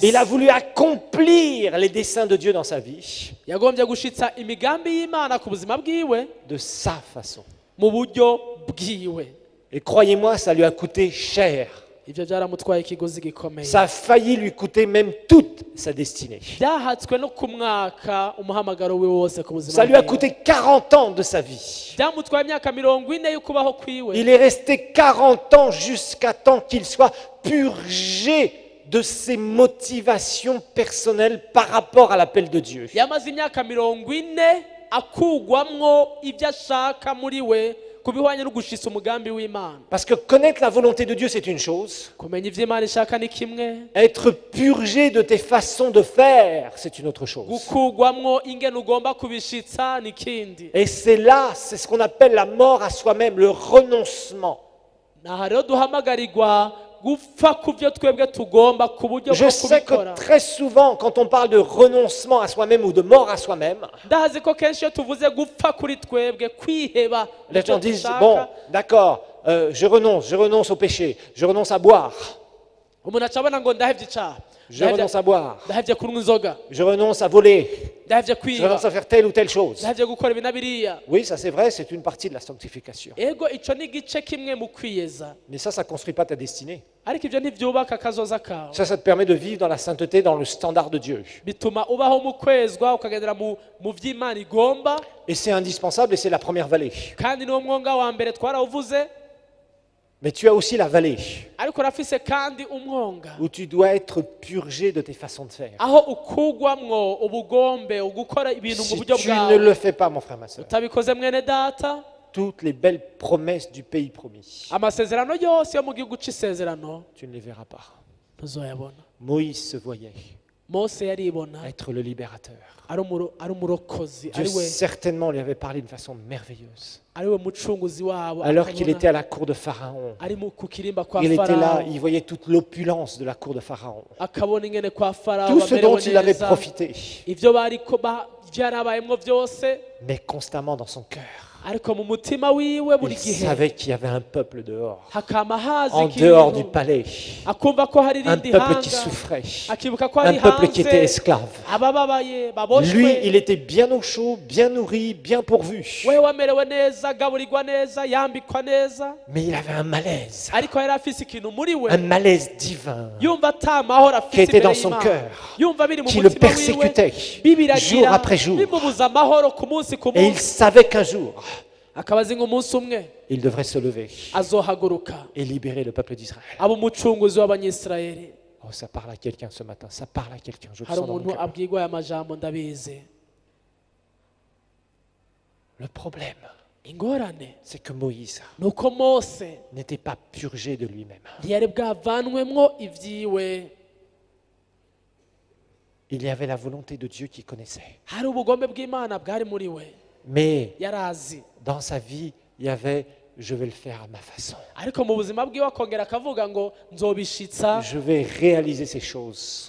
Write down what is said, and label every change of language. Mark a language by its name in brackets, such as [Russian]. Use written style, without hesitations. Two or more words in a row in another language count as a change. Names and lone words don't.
[French] Il a voulu accomplir les desseins de Dieu dans sa vie [Rundi] Yagombye gushitsa imigambi y'Imana ku buzima bwiwe [French] de sa façon. [Rundi] mu buryo bwiwe. [French] Et croyez-moi, ça lui a coûté cher. [Rundi] ibyo byaramutwaye ikigozi gikomeye. [French] Ça a failli lui coûter même toute sa destinée. [Rundi] byahatswe no kumwaka umuhamagaro we wose ku buzima [French] Ça lui a [Rundi] bwiwe. [French] coûté 40 ans de sa vie. [Rundi] byamutwaye imyaka 40 y'ukubaho kwiwe. [French] Il est resté 40 ans jusqu'à temps qu'il soit purgé de ses motivations personnelles par rapport à l'appel de Dieu. [Rundi] yamaze imyaka 40 akugwamwo ibyo ashaka muri we kubihwanye no gushitsa umugambi w'Imana. [French] Parce que connaître la volonté de Dieu, c'est une chose. [Rundi] kumenya ivyo Imana ishaka ni kimwe, [French] Être purgé de tes façons de faire, c'est une autre chose. [Rundi] gukugwamwo ingene ugomba kubishitsa ni kindi. [French] Et c'est là, c'est ce qu'on appelle la mort à soi-même, le renoncement. [Rundi] naha rero duhamagarirwa gupfa ku byo twebwe tugomba ku buryo [French] Je [Rundi] bwo [French] sais [Rundi] kubikora. [French] que très souvent, quand on parle de renoncement à soi-même ou de mort à soi-même, [Rundi] ndazi ko kenshi iyo tuvuze gupfa kuri twebwe kwiheba [French] les [Rundi] ivyo [French] gens disent, [Rundi] dushaka, [French] bon, d'accord, je renonce au péché, je renonce à boire, [Rundi] umuntu aca abona ngo ndahevye icaha, [French] je renonce à boire, [Rundi] ndahevye kunywa inzoga, [French] je renonce à voler, [Rundi] ndahevye [French] je [Rundi] kwiba, [French] renonce à faire telle ou telle chose. [Rundi] ndahevye gukora ibi na biriya. [French] Oui, ça c'est vrai, c'est une partie de la sanctification. [Rundi] ego ico ni igice kimwe mu kwiyeza, [French] Mais ça ne construit pas ta destinée. [Rundi] ariko ivyo ntivyubaka akazoza kawe. [French] Ça te permet de vivre dans la sainteté, dans le standard de Dieu. [Rundi] bituma ubaho mu kwezwa ukagendera mu vy'Imana igomba, [French] Et c'est indispensable et c'est la première vallée. [Rundi] kandi niwo mwonga wa mbere twarawuvuze. [French] Mais tu as aussi la vallée [Rundi] ariko urafise kandi umwonga [French] où tu dois être purgé de tes façons de faire. [Rundi] aho ukugwamwo ubugombe ugukora ibintu mu [French] Si [Rundi] buryo [French] tu ne [Rundi] bwawe. [French] le fais pas, mon frère, ma soeur, [Rundi] utabikoze mwene data, [French] toutes les belles promesses du pays promis, [Rundi] amasezerano yose yo mu gihugu c'isezerano [French] tu ne les verras pas. [Rundi] tuzoyabona. [French] Moïse se voyait [Rundi] mose yaribona [French] être le libérateur. [Rundi] ari umurokozi, [French] Dieu certainement lui avait parlé d'une façon merveilleuse. [Rundi] ari we mucunguzi wabo. [French] Alors qu'il était à la cour de Pharaon, [Rundi] ari ku kirimba kwa [French] il était là, [Rundi] Farao, [French] il voyait toute l'opulence de la cour de Pharaon. [Rundi] akabona ingene kwa Farao [French] Tout ce dont [Rundi] bamerewe [French] il avait [Rundi] neza, [French] profité, [Rundi] ivyo bariko vyarabayemwo vyose, [French] mais constamment dans son cœur. [Rundi] ariko mu mutima wiwe buri [French] Il [Rundi] gihe [French] savait qu'il y avait un peuple dehors, [Rundi] hakama hazi [French] en dehors du [Rundi] ikintu, [French] palais, [Rundi] akumva ko hari [French] un [Rundi] irindi [French] peuple qui [Rundi] hanga, [French] souffrait, [Rundi] akibuka ko [French] un [Rundi] hari [French] peuple qui était [Rundi] hanze [French] esclave. [Rundi] abababaye [French] Lui, [Rundi] baboshwe. [French] il était bien au chaud, bien nourri, bien pourvu. [Rundi] we wamerewe neza, agaburirwa neza, yambikwa neza, [French] Mais il avait un malaise, [Rundi] ariko yari afise ikintu muri we, [French] un malaise divin [Rundi] yumva ata mahoro [French] qui [Rundi] afise [French] était [Rundi] imbere [French] dans son [Rundi] y'Imana, [French] cœur, [Rundi] yumva biri mu [French] qui le [Rundi] mutima wiwe, [French] persécutait jour [Rundi] bibiragira [French] après jour. [Rundi] bimubuza amahoro ku munsi ku [French] Et il [Rundi] munsi. [French] savait qu'un jour, [Rundi] akaba azi ngo umunsi umwe [French] il devrait se lever [Rundi] azohaguruka [French] et libérer le peuple d'Israël. [Rundi] aba umucunguzi w'abanyisirayeli. [French] Oh, ça parle à quelqu'un ce matin, ça parle à quelqu'un, je le [Rundi] hari [French] sens dans mon [Rundi] umuntu [French] cœur. [Rundi] abwirwa aya majambo ndabizi. [French] Le problème, [Rundi] ingorane [French] c'est que Moïse [Rundi] ni uko mose [French] n'était pas purgé de lui-même. [Rundi] ntiyari bwavanwemwo ivyiwe. [French] Il y avait la volonté de Dieu qu'il connaissait. [Rundi] hari ubugombe bw'Imana bwari muri we, [French] Mais [Rundi] yarazi, [French] dans sa vie, il y avait « je vais le faire à ma façon. [Rundi] ariko mu buzima bwiwe akongera akavuga ngo nzobishitsa [French] Je vais réaliser ces choses